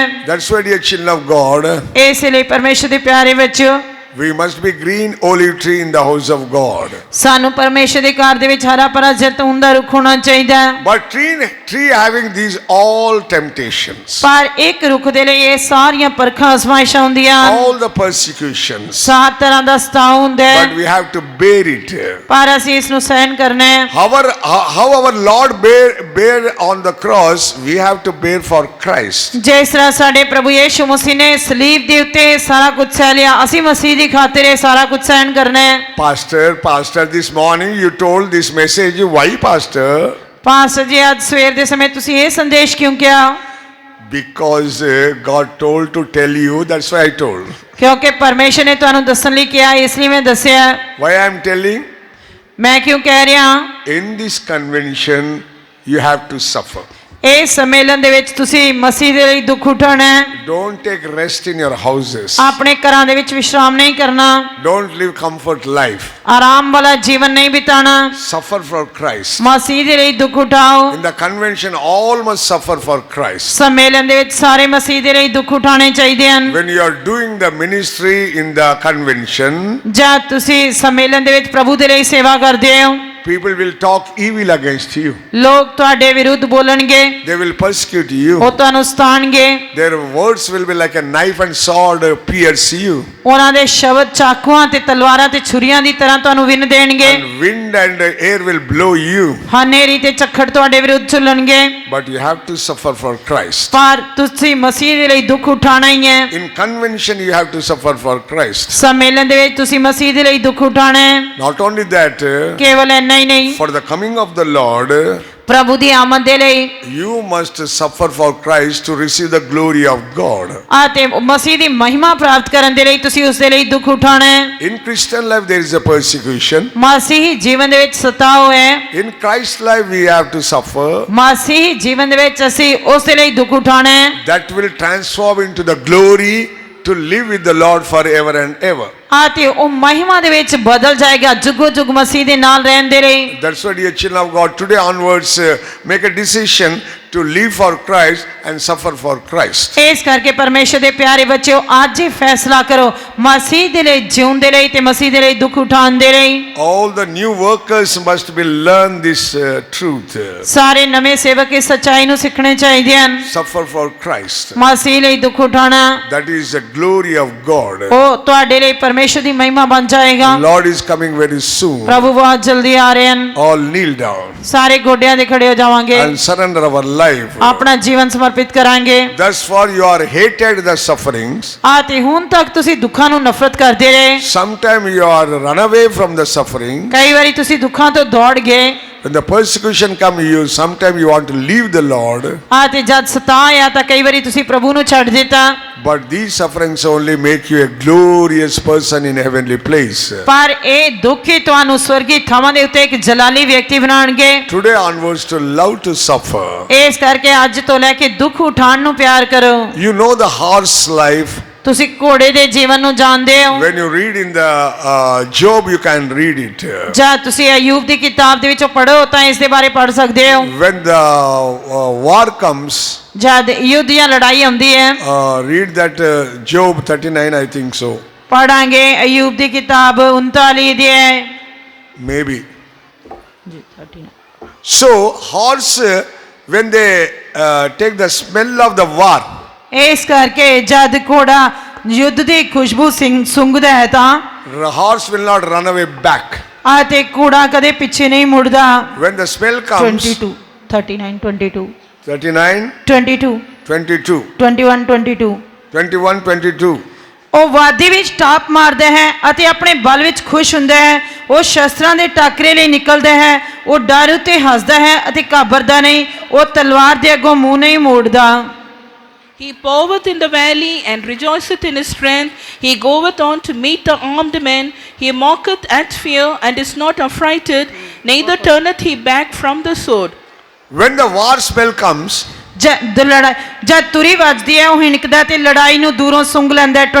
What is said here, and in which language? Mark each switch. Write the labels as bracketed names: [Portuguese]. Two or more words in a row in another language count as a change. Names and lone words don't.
[English] That's why, dear children of God, [Punjabi] ਇਸ ਲਈ ਪਰਮੇਸ਼ਰ ਦੇ ਪਿਆਰੇ ਬੱਚਿਓ, [English] we must be green olive tree in the house of God. [Punjabi] ਸਾਨੂੰ ਪਰਮੇਸ਼ਰ ਦੇ ਘਰ ਦੇ ਵਿੱਚ ਹਰਾ ਭਰਾ ਜ਼ੈਤੂਨ ਦਾ ਰੁੱਖ ਹੋਣਾ ਚਾਹੀਦਾ ਹੈ। [English] But tree having these all temptations, [Punjabi] ਪਰ ਇੱਕ ਰੁੱਖ ਦੇ ਲਈ ਇਹ ਸਾਰੀਆਂ ਪਰਖਾਂ ਅਜ਼ਮਾਇਸ਼ਾਂ ਹੁੰਦੀਆਂ ਹਨ, [English] all the persecutions, [Punjabi] ਸਾਰ ਤਰ੍ਹਾਂ ਦਾ ਸਤਾਅ ਹੁੰਦਾ ਹੈ, [English] but we have to bear it. [Punjabi] ਪਰ ਅਸੀਂ ਇਸ ਨੂੰ ਸਹਿਨ ਕਰਨਾ ਹੈ। [English] How our Lord bear on the cross, we have to bear for Christ. [Punjabi] ਜਿਸ ਤਰ੍ਹਾਂ ਸਾਡੇ ਪ੍ਰਭੂ ਯੀਸ਼ੂ ਮਸੀਹ ਨੇ ਸਲੀਬ ਦੇ ਉੱਤੇ ਸਾਰਾ ਕੁਝ ਸਹਿ ਲਿਆ, ਅਸੀਂ ਮਸੀਹ ਦੀ ਖਾਤਰ ਇਹ ਸਾਰਾ ਕੁਝ ਸਹਿਨ ਕਰਨਾ ਹੈ। [English] Pastor, this morning you told this message. Why, Pastor? [Punjabi] ਪਾਸਟਰ ਜੀ, ਅੱਜ ਸਵੇਰ ਦੇ ਸਮੇਂ ਤੁਸੀਂ ਇਹ ਸੰਦੇਸ਼ ਕਿਉਂ ਕਿਹਾ? [English] Because God told to tell you, that's why I told. [Punjabi] ਕਿਉਂਕਿ ਪਰਮੇਸ਼ਰ ਨੇ ਤੁਹਾਨੂੰ ਦੱਸਣ ਲਈ ਕਿਹਾ, ਇਸ ਲਈ ਮੈਂ ਦੱਸਿਆ। [English] Why I am telling? [Punjabi] ਮੈਂ ਕਿਉਂ ਕਹਿ ਰਿਹਾ? [English] In this convention, you have to suffer. [Punjabi] ਇਸ ਸੰਮੇਲਨ ਦੇ ਵਿੱਚ ਤੁਸੀਂ ਮਸੀਹ ਦੇ ਲਈ ਦੁੱਖ ਉਠਾਉਣਾ ਹੈ। [English] Don't take rest in your houses. [Punjabi] ਆਪਣੇ ਘਰਾਂ ਦੇ ਵਿੱਚ ਵਿਸ਼ਰਾਮ ਨਹੀਂ ਕਰਨਾ, [English] Don't live comfort life. [Punjabi] ਆਰਾਮ ਵਾਲਾ ਜੀਵਨ ਨਹੀਂ ਬਿਤਾਣਾ, [English] Suffer for Christ. [Punjabi] ਮਸੀਹ ਦੇ ਲਈ ਦੁੱਖ ਉਠਾਓ। [English] In the convention, all must suffer for Christ. [Punjabi] ਸੰਮੇਲਨ ਦੇ ਵਿੱਚ ਸਾਰੇ ਮਸੀਹ ਦੇ ਲਈ ਦੁੱਖ ਉਠਾਉਣੇ ਚਾਹੀਦੇ ਹਨ। [English] When you are doing the ministry in the convention, [Punjabi] ਜਦ ਤੁਸੀਂ ਸੰਮੇਲਨ ਦੇ ਵਿੱਚ ਪ੍ਰਭੂ ਦੇ ਲਈ ਸੇਵਾ ਕਰਦੇ ਹੋ, [English] People will talk evil against you. [Punjabi] ਲੋਕ ਤੁਹਾਡੇ ਵਿਰੁੱਧ ਬੋਲਣਗੇ, [English] They will persecute you. [Punjabi] ਉਹ ਤੁਹਾਨੂੰ ਸਤਾਣਗੇ, [English] Their words will be like a knife and sword pierce you. [Punjabi] ਉਹਨਾਂ ਦੇ ਸ਼ਬਦ ਚਾਕੂਆਂ ਤੇ ਤਲਵਾਰਾਂ ਤੇ ਛੁਰੀਆਂ ਦੀ ਤਰ੍ਹਾਂ ਤੁਹਾਨੂੰ ਵਿੰਨ ਦੇਣਗੇ, [English] And wind and air will blow you. [Punjabi] ਹਨੇਰੀ ਤੇ ਝੱਖੜ ਤੁਹਾਡੇ ਵਿਰੁੱਧ ਚੱਲਣਗੇ। [English] But you have to suffer for Christ. [Punjabi] ਪਰ ਤੁਸੀਂ ਮਸੀਹ ਦੇ ਲਈ ਦੁੱਖ ਉਠਾਣਾ ਹੀ ਹੈ। [English] In convention, you have to suffer for Christ. [Punjabi] ਸੰਮੇਲਨ ਦੇ ਵਿੱਚ ਤੁਸੀਂ ਮਸੀਹ ਦੇ ਲਈ ਦੁੱਖ ਉਠਾਣਾ ਹੈ। [English] Not only that, [Punjabi] ਕੇਵਲ ਇੰਨਾ ਹੀ ਨਹੀਂ, [English] for the coming of the Lord, [Punjabi] ਪ੍ਰਭੂ ਦੀ ਆਮਦ ਦੇ ਲਈ [English] you must suffer for Christ to receive the glory of God. [Punjabi] ਅਤੇ ਮਸੀਹ ਦੀ ਮਹਿਮਾ ਪ੍ਰਾਪਤ ਕਰਨ ਦੇ ਲਈ ਤੁਸੀਂ ਉਸ ਦੇ ਲਈ ਦੁੱਖ ਉਠਾਣਾ ਹੈ। [English] In Christian life, there is a persecution. [Punjabi] ਮਸੀਹੀ ਜੀਵਨ ਦੇ ਵਿੱਚ ਸਤਾਓ ਹੈ। [English] In Christ's life, we have to suffer. [Punjabi] ਮਸੀਹੀ ਜੀਵਨ ਦੇ ਵਿੱਚ ਅਸੀਂ ਉਸ ਦੇ ਲਈ ਦੁੱਖ ਉਠਾਣਾ ਹੈ। [English] That will transform into the glory to live with the Lord forever and ever. [Punjabi] ਅਤੇ ਉਹ ਮਹਿਮਾ ਦੇ ਵਿੱਚ ਬਦਲ ਜਾਏਗਾ ਜੁਗੋ ਜੁਗ ਮਸੀਹ ਦੇ ਨਾਲ ਰਹਿਣ ਦੇ ਲਈ। [English] That's why, dear children of God, today onwards, make a decision to live for Christ and suffer for Christ. [Punjabi] ਇਸ ਕਰਕੇ ਪਰਮੇਸ਼ਰ ਦੇ ਪਿਆਰੇ ਬੱਚਿਓ, ਅੱਜ ਹੀ ਫੈਸਲਾ ਕਰੋ ਮਸੀਹ ਦੇ ਲਈ ਜਿਉਣ ਦੇ ਲਈ ਤੇ ਮਸੀਹ ਦੇ ਲਈ ਦੁੱਖ ਉਠਾਉਣ ਦੇ ਲਈ। [English] All the new workers must be learn this truth. [Punjabi] ਸਾਰੇ ਨਵੇਂ ਸੇਵਕ ਇਸ ਸੱਚਾਈ ਨੂੰ ਸਿੱਖਣੇ ਚਾਹੀਦੇ ਹਨ। [English] Suffer for Christ. [Punjabi] ਮਸੀਹ ਲਈ ਦੁੱਖ ਉਠਾਉਣਾ [English] That is the glory of God. [Punjabi] ਉਹ ਤੁਹਾਡੇ ਲਈ ਪਰਮੇਸ਼ਰ ਦੀ ਮਹਿਮਾ ਬਣ ਜਾਏਗਾ। [English] Lord is coming very soon. [Punjabi] ਪ੍ਰਭੂ ਬਹੁਤ ਜਲਦੀ ਆ ਰਹੇ ਹਨ। [English] All kneel down [Punjabi] ਸਾਰੇ ਗੋਡਿਆਂ ਦੇ ਖੜੇ ਹੋ ਜਾਵਾਂਗੇ, [English] and surrender our life. [Punjabi] ਆਪਣਾ ਜੀਵਨ ਸਮਰਪਿਤ ਕਰਾਂਗੇ। [English] Thus far you are hated the sufferings. [Punjabi] ਅਤੇ ਹੁਣ ਤੱਕ ਤੁਸੀਂ ਦੁੱਖਾਂ ਨੂੰ ਨਫ਼ਰਤ ਕਰਦੇ ਰਹੇ। [English] Sometime you are run away from the suffering. [Punjabi] ਕਈ ਵਾਰੀ ਤੁਸੀਂ ਦੁੱਖਾਂ ਤੋਂ ਦੌੜ ਗਏ। [English] When the persecution come, sometime you want to leave the Lord. [Punjabi] ਅਤੇ ਜਦ ਸਤਾ ਆਇਆ ਤਾਂ ਕਈ ਵਾਰੀ ਤੁਸੀਂ ਪ੍ਰਭੂ ਨੂੰ ਛੱਡ ਦਿੱਤਾ। [English] But these sufferings only make you a glorious person in heavenly place. [Punjabi] ਪਰ ਇਹ ਦੁੱਖ ਹੀ ਤੁਹਾਨੂੰ ਸਵਰਗੀ ਥਾਵਾਂ ਦੇ ਉੱਤੇ ਇੱਕ ਜਲਾਲੀ ਵਿਅਕਤੀ ਬਣਾਉਣਗੇ। [English] Today onwards to love to suffer. [Punjabi] ਇਸ ਕਰਕੇ ਅੱਜ ਤੋਂ ਲੈ ਕੇ ਦੁੱਖ ਉਠਾਉਣ ਨੂੰ ਪਿਆਰ ਕਰੋ। [English] You know the horse life. [Punjabi] ਤੁਸੀਂ ਘੋੜੇ ਦੇ ਜੀਵਨ ਨੂੰ ਜਾਣਦੇ ਹੋ। [English] When you read in the Job, you can read it. [Punjabi] ਜਦ ਤੁਸੀਂ ਅਯੂਬ ਦੀ ਕਿਤਾਬ ਦੇ ਵਿੱਚੋਂ ਪੜ੍ਹੋ ਤਾਂ ਇਸ ਦੇ ਬਾਰੇ ਪੜ੍ਹ ਸਕਦੇ ਹੋ। [English] When the war comes, [Punjabi] ਜਦ ਯੁੱਧ ਜਾਂ ਲੜਾਈ ਆਉਂਦੀ ਹੈ, [English] read that Job 39, I think so. [Punjabi] ਪੜਾਂਗੇ ਅਯੂਬ ਦੀ ਕਿਤਾਬ 39 ਦੀ ਹੈ। [English] Maybe. So horse, when they take the smell of the war, [Punjabi] ਇਸ ਕਰਕੇ ਜਦ ਘੋੜਾ ਯੁੱਧ ਦੀ ਖੁਸ਼ਬੂ ਸੁੰਘਦਾ ਹੈ ਤਾਂ [English] the horse will not run away back. [Punjabi] ਅਤੇ ਘੋੜਾ ਕਦੇ ਪਿੱਛੇ ਨਹੀਂ ਮੁੜਦਾ। [English] When the smell comes, 22 39 22 39, 22 22, 21 22 21, 22. [Punjabi] ਉਹ ਵਾਦੀ ਵਿੱਚ ਟਾਪ ਮਾਰਦਾ ਹੈ ਅਤੇ ਆਪਣੇ ਬਲ ਵਿੱਚ ਖੁਸ਼ ਹੁੰਦਾ ਹੈ। ਉਹ ਸ਼ਸਤਰਾਂ ਦੇ ਟਾਕਰੇ ਲਈ ਨਿਕਲਦਾ ਹੈ। ਉਹ ਡਰ ਉੱਤੇ ਹੱਸਦਾ ਹੈ ਅਤੇ ਘਾਬਰਦਾ ਨਹੀਂ। ਉਹ ਤਲਵਾਰ ਦੇ ਅੱਗੋਂ ਮੂੰਹ ਨਹੀਂ ਮੋੜਦਾ। [English] He poweth in the valley and rejoiceth in his strength. He goeth on to meet the armed men. He mocketh at fear and is not affrighted, neither turneth he back from the sword. When the war smell comes, [Punjabi] ਜਦ ਤੁਰੀ ਵੱਜਦੀ ਹੈ ਉਹ ਹਿਣਕਦਾ ਤੇ ਲੜਾਈ ਨੂੰ ਦੂਰੋਂ ਸੁੰਘ ਲੈਂਦਾ ਹੈ।